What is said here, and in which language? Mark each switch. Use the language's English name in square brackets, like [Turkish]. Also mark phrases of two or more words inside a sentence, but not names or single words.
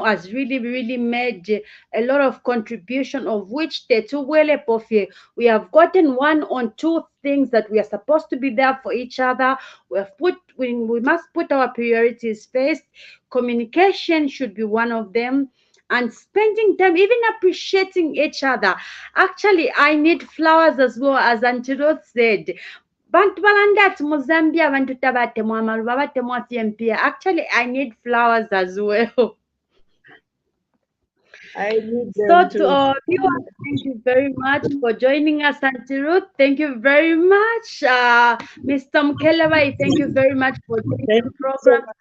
[English] Has really made a lot of contribution, of which the two we have gotten one on two things that we are supposed to be there for each other. We must put our priorities first. Communication should be one of them, and spending time, even appreciating each other. Actually, I need flowers as well, as Auntie Ruth said. [Bemba] Bantu balandati mu Zambia abantu tabatemu amaluba batemu afyempia. [English] Actually, I need flowers as well. I need So them to too. our viewers, thank you very much for joining us, Auntie Ruth. Thank you very much. Mr. Mkelewai, thank you very much for joining Thank the you so program. much.